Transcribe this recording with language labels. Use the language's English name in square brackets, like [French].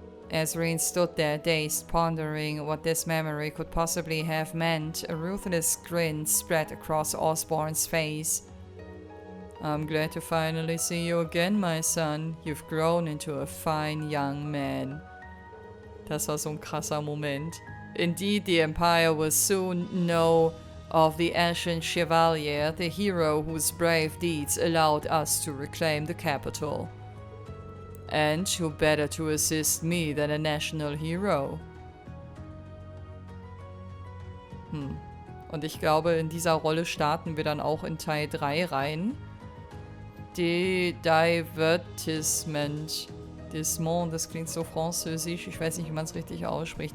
[English] As Rean stood there, dazed, pondering what this memory could possibly have meant, a ruthless grin spread across Osborne's face. I'm glad to finally see you again, my son. You've grown into a fine young man. [German] Das war so ein krasser Moment. [English] Indeed, the Empire will soon know of the Ashen Chevalier, the hero whose brave deeds allowed us to reclaim the capital. And who better to assist me than a national hero? [German] Und ich glaube, in dieser Rolle starten wir dann auch in Teil 3 rein. Divertissement. Dismont, das klingt so französisch. Ich weiß nicht, wie man es richtig ausspricht.